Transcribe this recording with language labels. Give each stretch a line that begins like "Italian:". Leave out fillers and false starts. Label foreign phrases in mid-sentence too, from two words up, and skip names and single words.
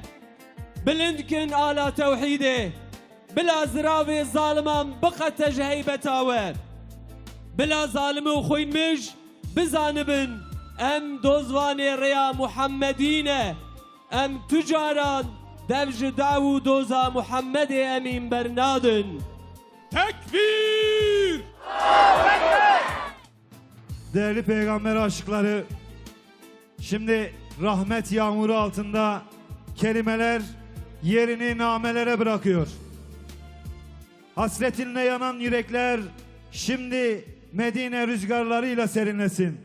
Kurdish: Bilindkin ala tewhîdê bila ziravê zaliman biqete ji heybeta we. Bila zalimî û xwînmiş bizanibin em dozvanê rêya Muhammedî ne. Em tücaran dev ji dav û doza Muhammedê emîn bernadin. Tekbir!
Turkish: Değerli peygamber aşıkları, şimdi rahmet yağmuru altında kelimeler yerini namelere bırakıyor. Hasretinle yanan yürekler şimdi Medine rüzgarlarıyla serinlesin.